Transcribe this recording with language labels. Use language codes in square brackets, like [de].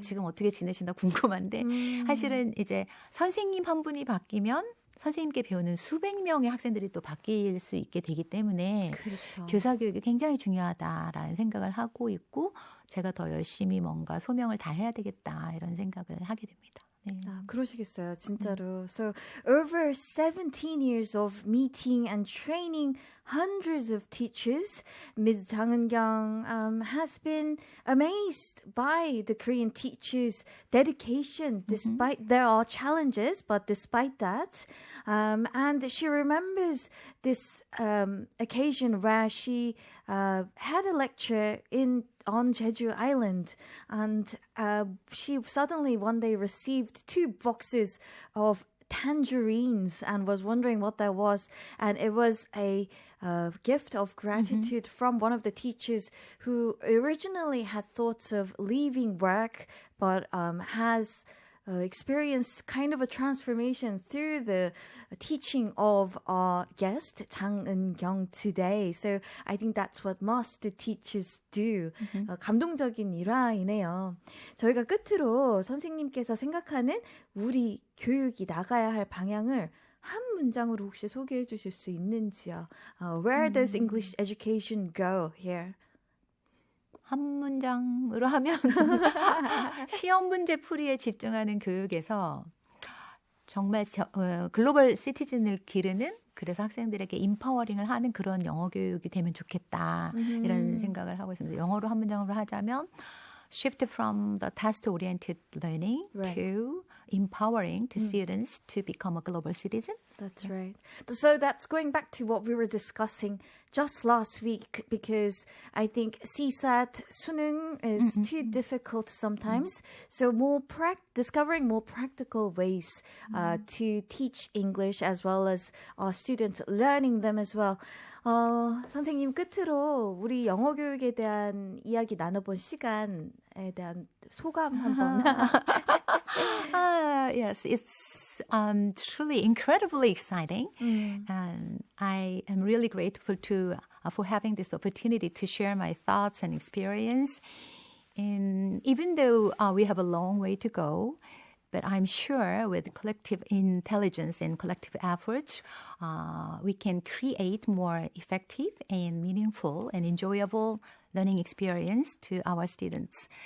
[ko] 지금 어떻게 지내신다 궁금한데 사실은 이제 선생님 한 분이 바뀌면 선생님께 배우는 수백 명의 학생들이 또 바뀔 수 있게 되기 때문에 그렇죠. 교사 교육이 굉장히 중요하다라는 생각을 하고 있고 제가 더 열심히 뭔가 소명을 다해야 되겠다 이런 생각을 하게 됩니다. 네. 그러시겠어요, 진짜로. [en] So, over 17 years of meeting and training hundreds of teachers, Ms. Jang Eun-kyung has been amazed by the Korean teachers' dedication, despite there are challenges, but despite that. And she remembers this occasion where she had a lecture on Jeju Island, and she suddenly one day received 2 boxes of tangerines and was wondering what that was, and it was a gift of gratitude from one of the teachers who originally had thoughts of leaving work but has experienced kind of a transformation through the teaching of our guest, Jang Eun-kyung, today. So I think that's what master teachers do. [ko] 감동적인 일화이네요. 저희가 끝으로 선생님께서 생각하는 우리 교육이 나가야 할 방향을 한 문장으로 혹시 소개해 주실 수 있는지요? [en] Where does English education go here? [ko] 한 문장으로 하면 시험 문제 풀이에 집중하는 교육에서 정말 글로벌 시티즌을 기르는 그래서 학생들에게 임파워링을 하는 그런 영어 교육이 되면 좋겠다 이런 생각을 하고 있습니다. 영어로 한 문장으로 하자면 [en] shift from the test-oriented learning to empowering to students to become a global citizen. That's right. So that's going back to what we were discussing just last week, because I think CSAT, 수능 is too difficult sometimes. So discovering more practical ways to teach English as well as our students learning them as well. [ko] 선생님 끝으로 우리 영어 교육에 대한 이야기 나눠본 시간에 대한 소감 한번. [en] Yes, it's truly incredibly exciting. And I am really grateful for having this opportunity to share my thoughts and experience. And even though we have a long way to go, but I'm sure with collective intelligence and collective efforts, we can create more effective and meaningful and enjoyable learning experience to our students.